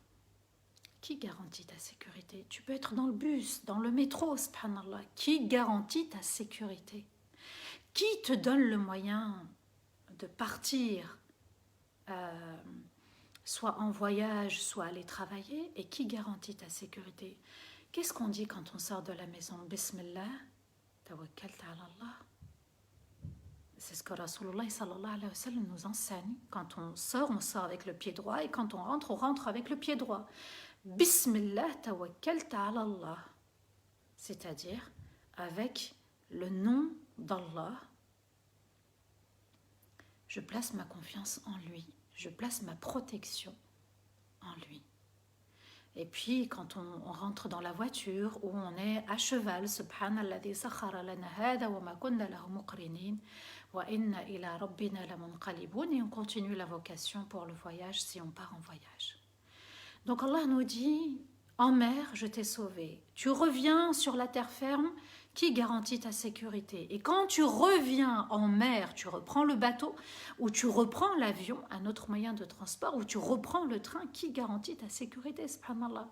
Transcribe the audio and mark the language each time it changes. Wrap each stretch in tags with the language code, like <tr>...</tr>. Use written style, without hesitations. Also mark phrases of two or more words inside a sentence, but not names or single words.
<fr>Qui garantit ta sécurité? Tu peux être dans le bus, dans le métro, subhanallah. Qui garantit ta sécurité? Qui te donne le moyen de partir, soit en voyage, soit aller travailler? Et qui garantit ta sécurité? Qu'est-ce qu'on dit quand on sort de la maison?</fr> <ar>بسم الله، توكلت على الله.</ar> <fr>C'est ce que</fr> <ar>رسول الله صلى الله عليه وسلم</ar> <fr>nous enseigne. Quand on sort avec le pied droit, et quand on rentre avec le pied droit.</fr> <ar>بسم الله توكلت على الله,</ar> <fr>c'est-à-dire avec le nom d'Allah, je place ma confiance en lui, je place ma protection en lui. Et puis quand on rentre dans la voiture où on est à cheval,</fr> <ar>سبحان الذي سخر لنا هذا وما كنا له مقرنين وإنا إلى ربنا لمنقلبون,</ar> <fr>et on continue la vocation pour le voyage si on part en voyage. Donc Allah nous dit, en mer, je t'ai sauvé. Tu reviens sur la terre ferme, qui garantit ta sécurité? Et quand tu reviens en mer, tu reprends le bateau, ou tu reprends l'avion, un autre moyen de transport, ou tu reprends le train, qui garantit ta sécurité, subhanallah?</fr>